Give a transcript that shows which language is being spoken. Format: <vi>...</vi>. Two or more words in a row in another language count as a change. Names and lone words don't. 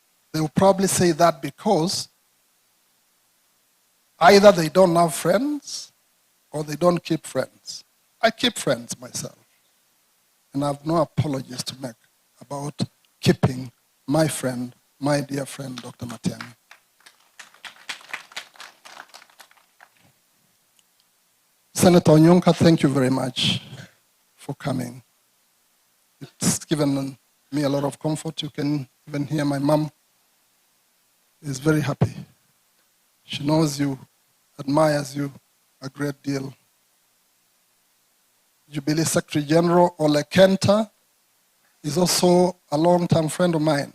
<en>They will probably say that because either they don't have friends or they don't keep friends. I keep friends myself. And I have no apologies to make about keeping my friend, my dear friend, Dr. Matiang'i. Senator Onyonka, thank you very much for coming. It's given me a lot of comfort. You can even hear my mom is very happy. She knows you, admires you a great deal. Jubilee Secretary General Ole Kenta is also a long-term friend of mine.</en>